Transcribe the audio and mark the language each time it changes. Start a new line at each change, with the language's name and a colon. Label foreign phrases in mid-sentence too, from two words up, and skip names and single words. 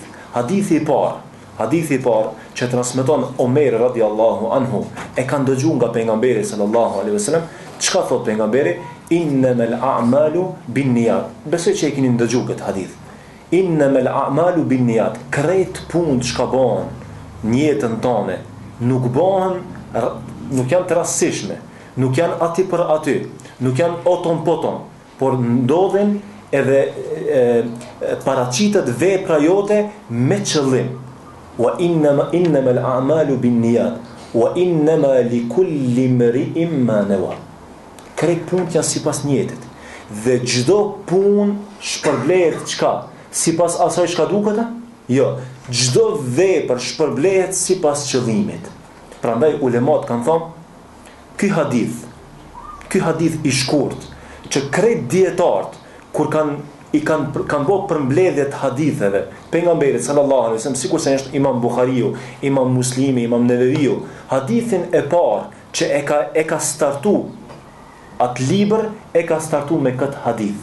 Albanian: Hadithi i parë që transmeton Omer
Arabic: رضي الله عنه
Albanian: e ka dëgjuar nga pejgamberi
Arabic: صلى الله عليه وسلم,
Albanian: çka thot pejgamberi?
Arabic: إنما الأعمال بالنيات.
Albanian: Besoj që e keni dëgjuar këtë hadith.
Arabic: إنما الأعمال بالنيات.
Albanian: Krejt punë që bëhen në jetën tonë nuk janë të rastësishme, nuk janë aty për aty, nuk janë oton poton, por ndodhen edhe paraqitet vepra jote me qëllim.
Arabic: وإنما الأعمال بالنيات وإنما لكل امرئ ما نوى.
Albanian: Krejt punë janë sipas niyetit dhe çdo punë shpërblehet çka? Sipas asaj çka duket? Jo, çdo vepër shpërblehet sipas qëllimit. Prandaj ulemat kanë thënë ky hadith i shkurt që krejt dietarët kur kanë bërë përmbledhje të haditheve pejgamberit
Arabic: صلى الله عليه وسلم,
Albanian: sikur se është Imam Buhariu, Imam Muslimi, Imam Neveviu, hadithin e parë që e ka startu atë libër e ka startu me këtë hadith.